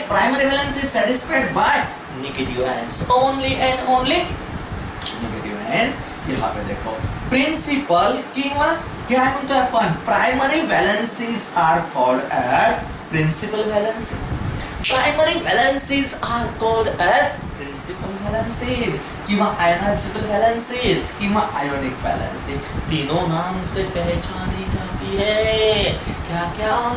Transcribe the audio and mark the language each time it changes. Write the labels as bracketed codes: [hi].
[en] Primary valency satisfied by negative ions, only and only negative ions. [hi] यहाँ पे देखो principal किंवा क्या [mr] म्हणतोय आपण? [en] Primary valencies are called as principal valency. Primary valencies are called as principal valencies किंवा ionizable valencies किंवा ionic valency. [hi] तीनों नाम से पहचानी जाती है। क्या क्या?